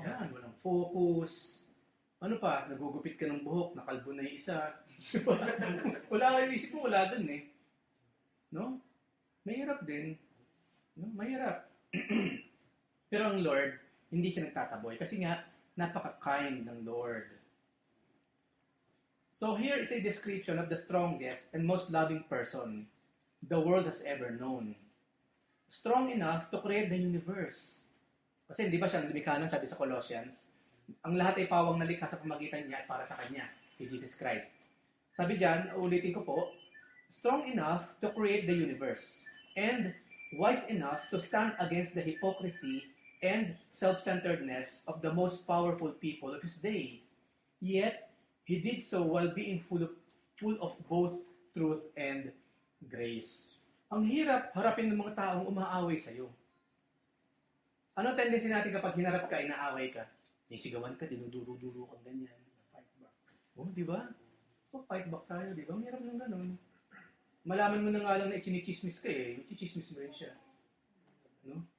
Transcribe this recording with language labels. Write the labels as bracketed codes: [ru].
[tl] Yan, walang focus. Ano pa? Nagugupit ka ng buhok, nakalbo na yung isa. Wala kayo isip mo, wala dun eh. No? Mahirap din. No? Mahirap. Pero ang Lord, hindi siya nagtataboy. Kasi nga, napaka-kind ng Lord. [en] So here is a description of the strongest and most loving person the world has ever known. Strong enough to create the universe. [tl] Kasi di ba siya lumikha nun, sabi sa Colossians, ang lahat ay pawang nalikha sa pamagitan niya para sa Kanya, kay Jesus Christ. [en] Sabi diyan, ulitin ko po, strong enough to create the universe and wise enough to stand against the hypocrisy and self-centeredness of the most powerful people of his day. Yet, he did so while being full of both truth and grace. [tl] Ang hirap harapin ng mga taong umaaway sa'yo. Ano tendency natin kapag hinarap ka, inaaway ka? Nisigawan ka, dinuduro-duro kang ganyan. Fight back. Oh, di ba? So, fight back tayo, di ba? Mahirap ng ganun. Malaman mo na nga lang na chinichismis ka eh. Chichismis mo rin siya. No?